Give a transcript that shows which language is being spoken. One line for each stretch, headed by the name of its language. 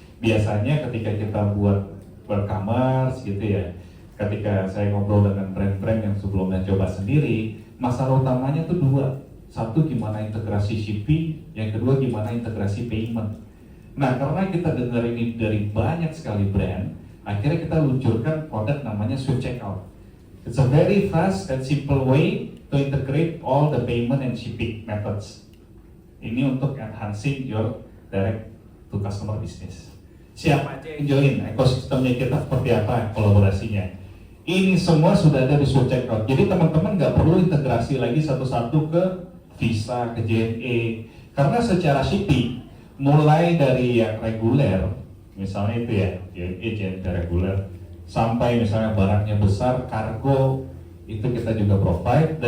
Indonesian: Biasanya ketika kita buat e-commerce gitu ya, ketika saya ngobrol dengan brand-brand yang sebelumnya coba sendiri, masalah utamanya tuh 2. Satu gimana integrasi shipping, yang kedua gimana integrasi payment. Nah karena kita dengar ini dari banyak sekali brand, akhirnya kita luncurkan produk namanya Swift Checkout.
English: It's a very fast and simple way to integrate all the payment and shipping methods.
Indonesian: Ini untuk
English: enhancing your direct to customer business.
Indonesian: Siapa aja yang join ekosistemnya kita, seperti apa kolaborasinya. Ini semua sudah ada di Swift Checkout. Jadi teman-teman nggak perlu integrasi lagi satu-satu ke Visa, ke JNE. Karena secara shipping, mulai dari yang reguler, misalnya itu ya, JNE, JNE reguler, sampai misalnya barangnya besar, kargo, itu kita juga provide.